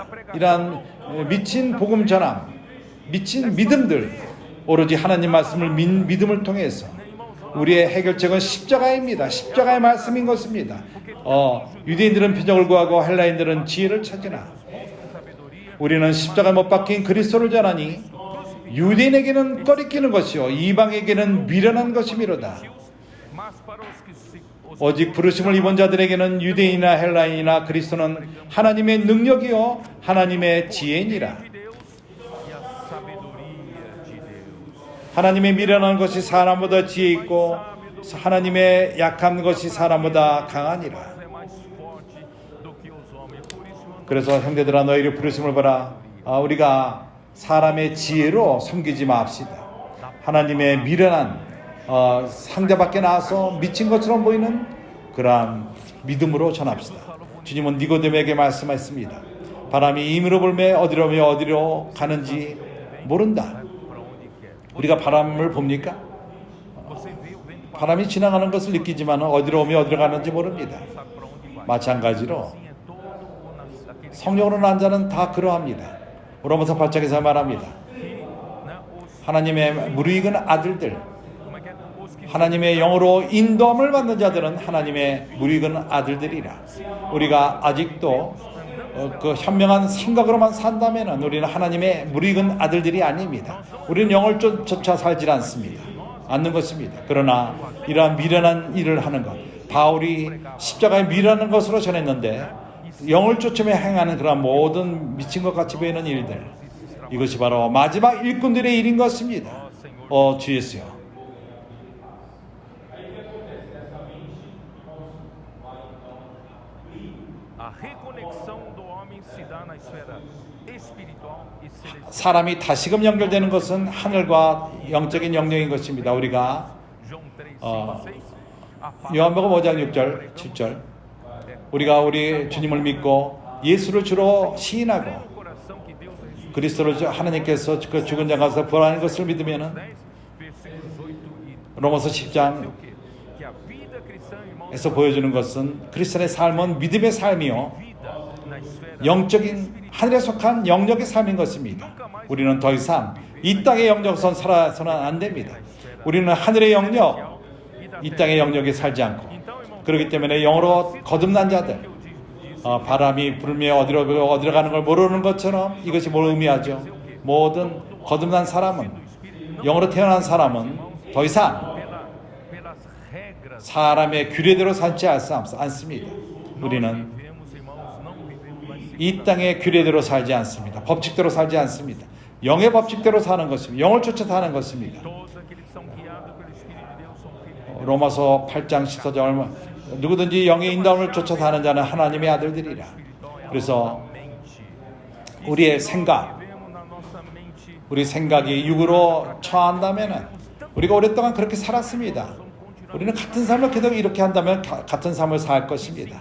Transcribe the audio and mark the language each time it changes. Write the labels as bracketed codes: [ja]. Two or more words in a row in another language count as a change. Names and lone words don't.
[ko] 이러한 미친 복음 전함, 미친 믿음들, 오로지 하나님 말씀을 믿음을 통해서 우리의 해결책은 십자가입니다. 십자가의 말씀인 것입니다. 유대인들은 표적을 구하고 헬라인들은 지혜를 찾으나 우리는 십자가에 못 박힌 그리스도를 전하니 유대인에게는 꺼리끼는 것이요 이방에게는 미련한 것이미로다. [pt] Mas para os que se [ko] 오직 부르심을 입은 자들에게는 유대인이나 헬라인이나 그리스도는 하나님의 능력이요 하나님의 지혜니라. [pt] de Deus e a sabedoria de Deus. [ko] 하나님의 미련한 것이 사람보다 지혜 있고 하나님의 약한 것이 사람보다 강하니라. [pt] É mais forte do que os homens. Por isso, [ko] 그래서 형제들아 너희를 부르심을 봐라. 우리가 사람의 지혜로 섬기지 맙시다. 하나님의 미련한 상자 밖에 나와서 미친 것처럼 보이는 그러한 믿음으로 전합시다. 주님은 니고데모에게 말씀하셨습니다. 바람이 임으로 불매 어디로 가는지 모른다. 우리가 바람을 봅니까? [pt] você vê o vento [ko] 바람이 지나가는 것을 느끼지만 어디로 오며 어디로 가는지 모릅니다. [pt] passar para onde vai. [ko] 마찬가지로 [pt] Assim é todo aquele [ko] 성령으로 난 자는 다 그러합니다. 로마서 8장에서 말합니다. [pt] que, né, os, [ko] 하나님의 무르익은 아들들, [pt] como é que é? Os que [ko] 하나님의 영으로 인도함을 받는 자들은 하나님의 무르익은 아들들이라. 우리가 아직도 그 현명한 생각으로만 산다면 우리는 하나님의 무르익은 아들들이 아닙니다. 우리는 영을 쫓아 살지 않는 것입니다. 그러나 이러한 미련한 일을 하는 것, 바울이 십자가에 미련한 것으로 전했는데 영을 쫓으며 행하는 그런 모든 미친 것 같이 보이는 일들, 이것이 바로 마지막 일꾼들의 일인 것입니다. 주 예수여, [pt] a reconexão do homem se dá na esfera espiritual e celestial. [ko] 사람이 다시금 연결되는 것은 하늘과 영적인 영역인 것입니다. 우리가 [pt] João 3, 5, 6. A palavra [ko] 요한복음 5장 6절, 7절 우리가 우리 주님을 믿고 예수를 주로 시인하고 [pt] no coração que Deus ressuscitou. [ko] 그리스도를 하나님께서 그 죽은 자 가운데서 부활하는 것을 믿으면은 [pt] 10, versículos 8 e [ko] 로마서 [pt] o [ko] 10장에서 [pt] quê? Que a vida cristã, irmãos, [ko] 보여주는 것은 크리스천의 삶은 믿음의 삶이요 [pt] vida na esfera [ko] 영적인 하늘에 속한 영역의 삶인 것입니다. 우리는 더 이상 이 땅의 영역선 살아서는 안 됩니다. 우리는 하늘의 영역, 이 땅의 영역에 살지 않고 그렇기 때문에 영으로 거듭난 자들, 바람이 불며 어디로 가는 걸 모르는 것처럼 이것이 뭘 의미하죠? 모든 거듭난 사람은, 영으로 태어난 사람은 더 이상 [pt] pelas regras. [ko] 사람의 규례대로 살지 않습니다. 우리는 [pt] Vivemos, irmãos, não vivemos mais [ko] 이 땅의 규례대로 살지 않습니다. 법칙대로 살지 않습니다. 영의 법칙대로 사는 것입니다. 영을 쫓아 사는 것입니다. [pt] todos aqueles que são guiados pelo Espírito de Deus são filhos de Deus. [ko] 로마서 8장 14절 누구든지 영의 인도함을 쫓아 사는 자는 하나님의 아들들이라. 그래서 우리의 생각, 우리 생각이 육으로 처한다면은 우리가 오랫동안 그렇게 살았습니다. 우리는 같은 삶을 계속 이렇게 한다면 같은 삶을 살 것입니다.